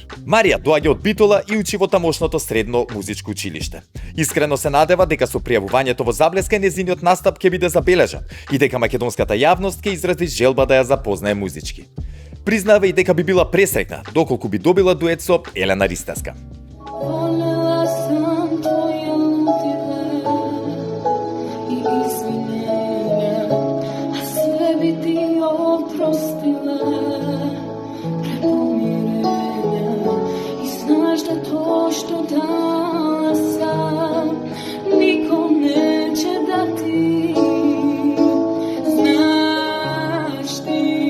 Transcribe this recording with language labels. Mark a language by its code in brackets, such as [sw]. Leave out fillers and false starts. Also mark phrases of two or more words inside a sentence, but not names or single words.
[mk] Марија доаѓа од Битола и учи во тамошното средно музичко училиште. Искрено се надева дека со пријавувањето во Заблеска незиниот настап ќе биде забележан и дека македонската јавност ќе изрази желба да ја запознае музички. Признава и дека би била пресреќна доколку би добила дует со Елена Ристевска. [sr] Voljela sam tvoje ludile i izvinjenja, a sve bi ti oprostile pre pomirenja. I znaš da to što dala sam nikom neće dati, znaš ti.